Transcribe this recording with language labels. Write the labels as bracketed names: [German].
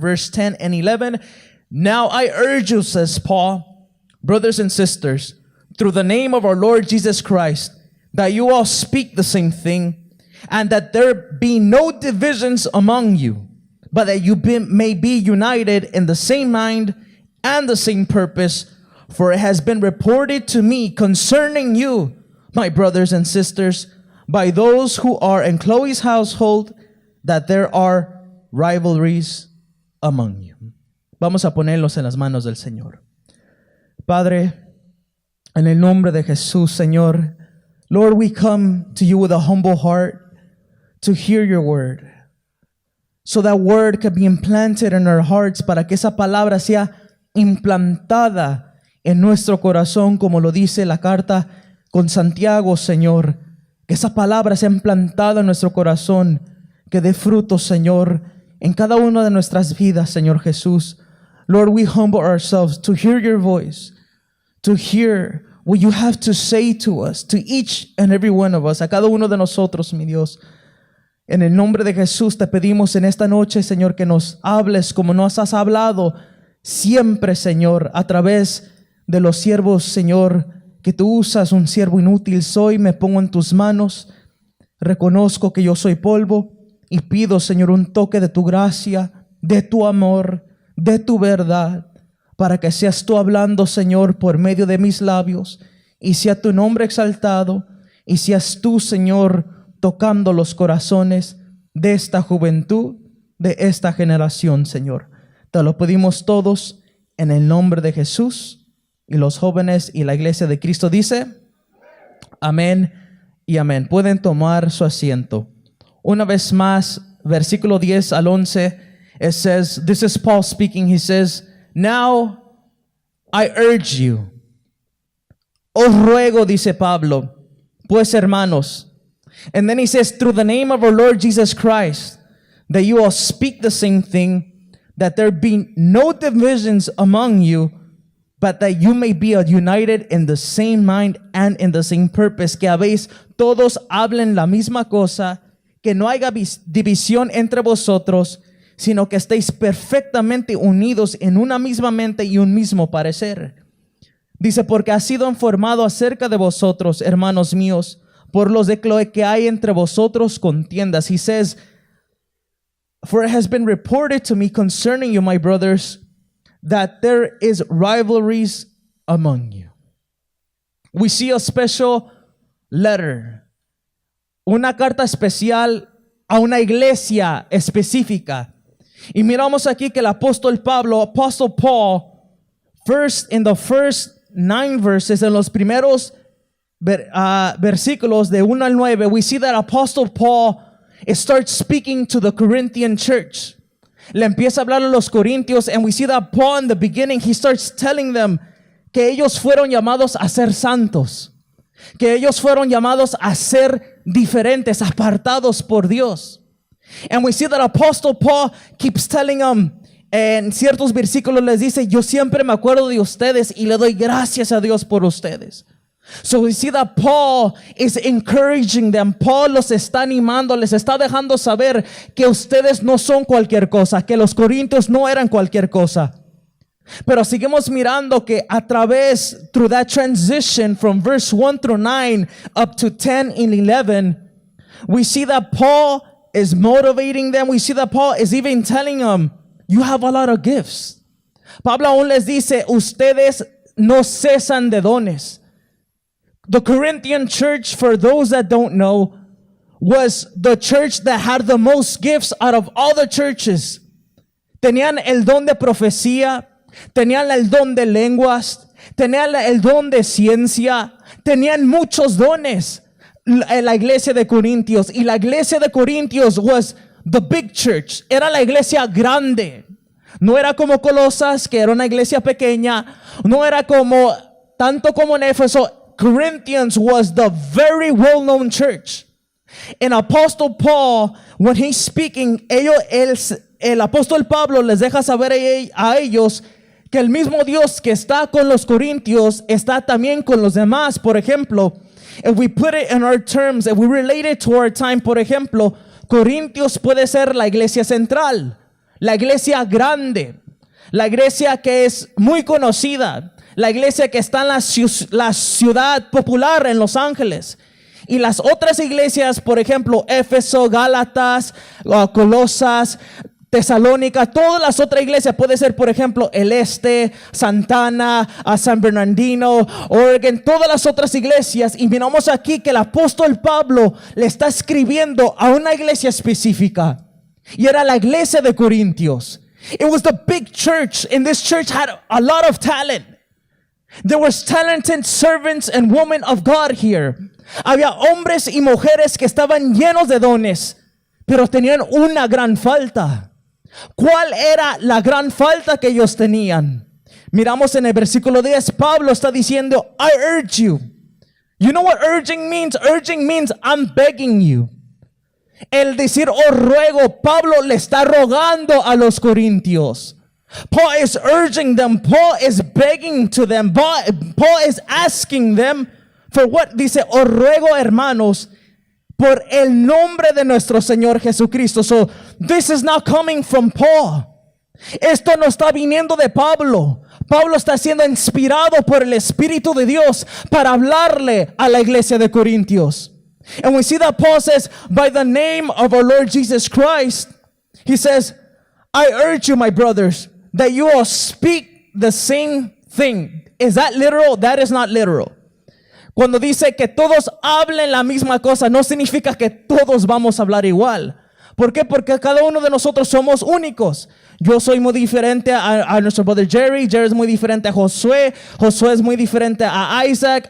[English] Verse 10 and 11, now I urge you, says Paul, brothers and sisters, through the name of our Lord Jesus Christ, that you all speak the same thing, and that there be no divisions among you, but that you may be united in the same mind and the same purpose. For it has been reported to me concerning you, my brothers and sisters, by those who are in Chloe's household, that there are rivalries among you. [Spanish] Vamos a ponerlos en las manos del Señor. Padre, en el nombre de Jesús, Señor, [English] Lord, we come to you with a humble heart to hear your word, so that word can be implanted in our hearts, [Spanish] para que esa palabra sea implantada en nuestro corazón, como lo dice la carta con Santiago, Señor. Que esa palabra sea implantada en nuestro corazón, que dé fruto, Señor, en cada una de nuestras vidas, Señor Jesús. [English] Lord, we humble ourselves to hear your voice, to hear what you have to say to us, to each and every one of us, [Spanish] a cada uno de nosotros, mi Dios. En el nombre de Jesús te pedimos en esta noche, Señor, que nos hables como nos has hablado siempre, Señor, a través de los siervos, Señor, que tú usas. Un siervo inútil soy, me pongo en tus manos. Reconozco que yo soy polvo y pido, Señor, un toque de tu gracia, de tu amor, de tu verdad, para que seas tú hablando, Señor, por medio de mis labios, y sea tu nombre exaltado, y seas tú, Señor, tocando los corazones de esta juventud, de esta generación, Señor. Te lo pedimos todos en el nombre de Jesús. Y los jóvenes y la iglesia de Cristo dice, amén y amén. Pueden tomar su asiento. Una vez más, versículo 10 al 11, [English] it says, this is Paul speaking. He says, now I urge you. [Spanish] Os ruego, dice Pablo, pues hermanos. [English] And then he says, through the name of our Lord Jesus Christ, that you all speak the same thing, that there be no divisions among you, but that you may be united in the same mind and in the same purpose. [Spanish] Que habéis todos hablen la misma cosa, que no haya división entre vosotros, sino que estéis perfectamente unidos en una misma mente y un mismo parecer. Dice, porque ha sido informado acerca de vosotros, hermanos míos, por los de Cloé, que hay entre vosotros contiendas. [English] He says, for it has been reported to me concerning you, my brothers, that there is rivalries among you. We see a special letter, [Spanish] una carta especial a una iglesia específica. Y miramos aquí que el apóstol Pablo, [English] Apostle Paul, in the first 9 verses, [Spanish] en los primeros versículos de 1 al 9, [English] we see that Apostle Paul starts speaking to the Corinthian church. [Spanish] Le empieza a hablar a los corintios, [English] and we see that Paul in the beginning, he starts telling them [Spanish] que ellos fueron llamados a ser santos, que ellos fueron llamados a ser diferentes, apartados por Dios. [English] And we see that Apostle Paul keeps telling them, [Spanish] en ciertos versículos les dice, yo siempre me acuerdo de ustedes y le doy gracias a Dios por ustedes. [English] So we see that Paul is encouraging them. [Spanish] Paul los está animando, les está dejando saber que ustedes no son cualquier cosa, que los corintios no eran cualquier cosa. Pero seguimos mirando que a través, [English] through that transition from verse 1 through 9 up to 10 and 11, we see that Paul is motivating them. We see that Paul is even telling them, you have a lot of gifts. [Spanish] Pablo aún les dice, ustedes no cesan de dones. [English] The Corinthian church, for those that don't know, was the church that had the most gifts out of all the churches. [Spanish] Tenían el don de profecía, tenían el don de lenguas, tenían el don de ciencia, tenían muchos dones en la iglesia de Corintios. Y la iglesia de Corintios [English] was the big church. [Spanish] Era la iglesia grande. No era como Colosas, que era una iglesia pequeña. No era como, tanto como en Éfeso. [English] Corinthians was the very well-known church. And Apostle Paul, when he's speaking, [Spanish] el apóstol Pablo les deja saber a ellos que el mismo Dios que está con los corintios está también con los demás. Por ejemplo, [English] if we put it in our terms, if we relate it to our time, [Spanish] por ejemplo, Corintios puede ser la iglesia central, la iglesia grande, la iglesia que es muy conocida, la iglesia que está en la ciudad popular en Los Ángeles. Y las otras iglesias, por ejemplo, Éfeso, Gálatas, Colosas, Tesalónica, todas las otras iglesias, puede ser, por ejemplo, el Este, Santana, San Bernardino, Oregon, todas las otras iglesias. Y miramos aquí que el apóstol Pablo le está escribiendo a una iglesia específica. Y era la iglesia de Corintios. [English] It was the big church, and this church had a lot of talent. There was talented servants and women of God here. [Spanish] Había hombres y mujeres que estaban llenos de dones, pero tenían una gran falta. ¿Cuál era la gran falta que ellos tenían? Miramos en el versículo 10, Pablo está diciendo, [English] I urge you. You know what urging means? Urging means I'm begging you. [Spanish] El decir, oh ruego, Pablo le está rogando a los corintios. [English] Paul is urging them. Paul is begging to them. Paul is asking them for what? [Spanish] Dice, os ruego, hermanos, por el nombre de nuestro Señor Jesucristo. [English] So this is not coming from Paul. [Spanish] Esto no está viniendo de Pablo. Pablo está siendo inspirado por el Espíritu de Dios para hablarle a la iglesia de Corintios. [English] And we see that Paul says, by the name of our Lord Jesus Christ, he says, I urge you, my brothers, that you all speak the same thing. Is that literal? That is not literal. [Spanish] Cuando dice que todos hablen la misma cosa, no significa que todos vamos a hablar igual. ¿Por qué? Porque cada uno de nosotros somos únicos. Yo soy muy diferente a nuestro brother Jerry. Jerry es muy diferente a Josué. Josué es muy diferente a Isaac.